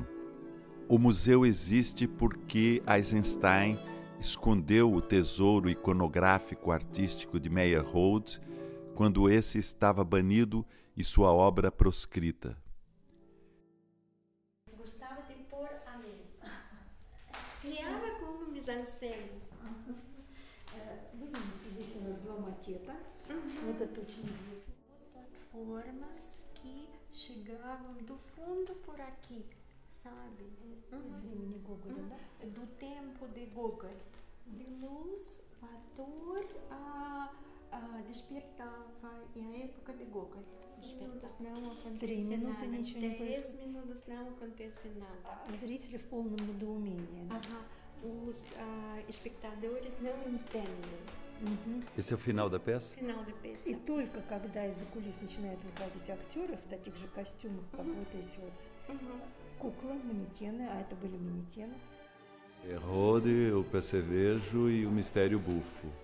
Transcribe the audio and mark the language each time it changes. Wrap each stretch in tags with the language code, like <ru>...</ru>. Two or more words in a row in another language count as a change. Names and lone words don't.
<pt>O museu existe porque Eisenstein escondeu o tesouro iconográfico artístico de Meyerhold quando esse estava banido e sua obra proscrita. Gostava de pôr a mesa. Criava como mise-en-scène.</pt> <ru>Здесь у нас 2 макета. Вот это очень известно.</ru> <pt>Duas plataformas que chegavam do fundo por aqui, sabe?</pt> <ru>Из времени Гоголя, да?</ru> <pt>Do tempo de Gogol. De luz, o ator despertava, e a época de Gogol. 10 minutos não acontece nada. 10 minutos não acontece nada.</pt> <ru>Зрители в полном недоумении.</ru> <pt>Os espectadores não entendem. Esse é o final da peça? Final da peça.</pt> <ru>И только когда из-за кулис начинают выходить актеры в таких же костюмах, как вот эти вот куклы, манекены, а это были манекены.</ru> <pt>Meyerhold, o Percevejo e o Mistério Bufo.</pt>